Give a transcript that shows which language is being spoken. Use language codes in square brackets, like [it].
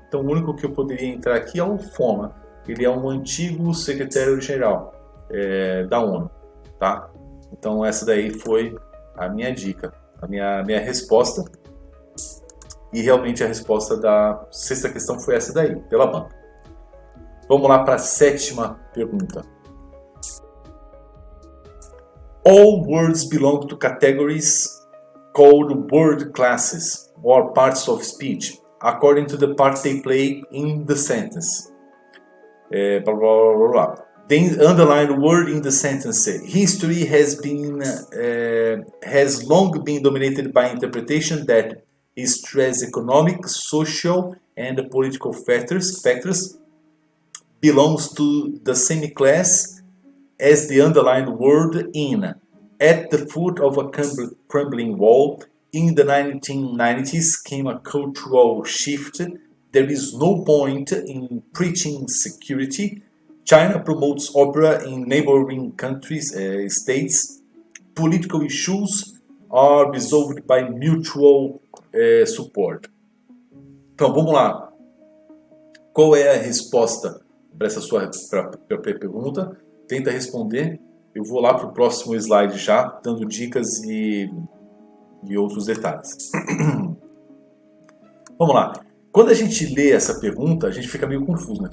[pt] Então, o único que eu poderia entrar aqui é o former, ele é um antigo secretário-geral da ONU, tá? Então, essa daí foi a minha dica, a minha resposta, e realmente a resposta da 6ª questão foi essa daí, pela banca. Vamos lá para a 7ª pergunta. [en] All words belong to categories called word classes or parts of speech, according to the part they play in the sentence. Blá, blá, blá, blá. The underlined word in the sentence: history has long been dominated by interpretation that stress economic, social, and political factors belongs to the same class as the underlined word in. At the foot of a crumbling wall, in the 1990s came a cultural shift. There is no point in preaching security. China promotes opera in neighboring countries, states. Political issues are resolved by mutual support. [pt] Então, vamos lá. Qual é a resposta para essa sua pergunta? Tenta responder. Eu vou lá para o próximo slide já, dando dicas e outros detalhes. Vamos lá. Quando a gente lê essa pergunta, a gente fica meio confuso, né?